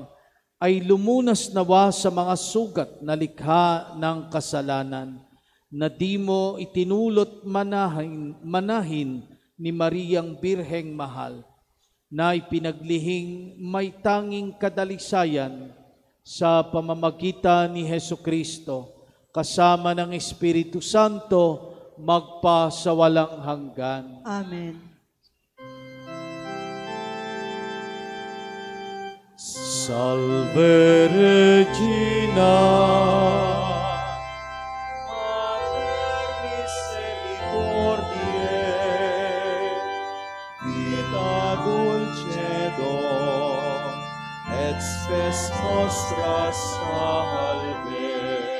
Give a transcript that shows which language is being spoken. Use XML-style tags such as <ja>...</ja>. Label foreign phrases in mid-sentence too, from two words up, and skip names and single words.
<tl>ay lumunas nawa sa mga sugat na likha ng kasalanan na di mo itinulot manahin ni Mariang Birheng Mahal na ipinaglihing may tanging kadalisayan sa pamamagitan ni Hesukristo kasama ng Espiritu Santo magpa sa walang hanggan. Amen.</tl> <la>Salve Regina, Mater misericordiae, vita dulcedo, et spes nostra salve.</la>